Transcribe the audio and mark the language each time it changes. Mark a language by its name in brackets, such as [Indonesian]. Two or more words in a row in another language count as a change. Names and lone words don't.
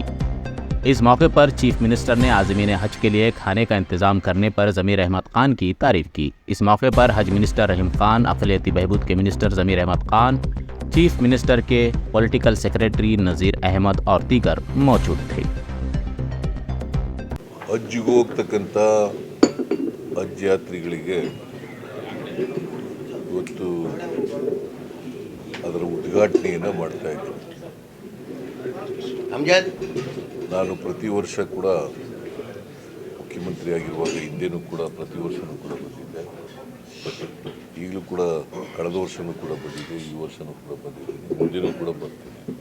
[Urdu] اس موقع پر چیف منسٹر نے عازمین حج کے لیے کھانے کا انتظام کرنے پر ضمیر احمد خان کی تعریف کی. اس موقع پر حج منسٹر رحیم خان، اقلیتی بہبود کے منسٹر ضمیر احمد خان، چیف منسٹر کے پولیٹیکل سیکریٹری نذیر احمد اور دیگر موجود تھے. [Kannada] ಹಜ್ಜಿಗೆ ಹೋಗ್ತಕ್ಕಂಥ ಹಜ್ ಯಾತ್ರಿಗಳಿಗೆ ಇವತ್ತು ಅದರ ಉದ್ಘಾಟನೆಯನ್ನು ಮಾಡ್ತಾ ಇದ್ದೀನಿ। ನಾನು ಪ್ರತಿ ವರ್ಷ ಕೂಡ ಮುಖ್ಯಮಂತ್ರಿ ಆಗಿರುವಾಗ ಹಿಂದೆನೂ ಕೂಡ ಪ್ರತಿ ವರ್ಷವೂ ಕೂಡ ಬಂದಿದ್ದೆ, ಈಗಲೂ ಕೂಡ ಕಳೆದ ವರ್ಷವೂ ಕೂಡ ಬಂದಿದ್ದೆ, ಈ ವರ್ಷವೂ ಕೂಡ ಬಂದಿದ್ದೀನಿ, ಮುಂದಿನೂ ಕೂಡ ಬರ್ತೀನಿ।